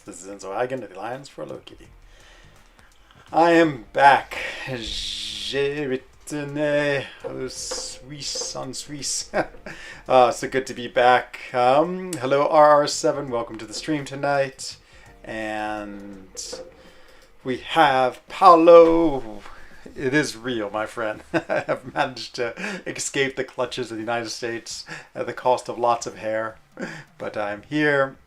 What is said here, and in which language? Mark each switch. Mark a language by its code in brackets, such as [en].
[en] This is Enzo Hagen of the Alliance for Loki. I am back. [fr] J'ai retourné au Suisse, en Suisse. [en] So good to be back. Hello, RR7. Welcome to the stream tonight. And we have Paolo. It is real, my friend. I have managed to escape the clutches of the United States at the cost of lots of hair. But I'm here.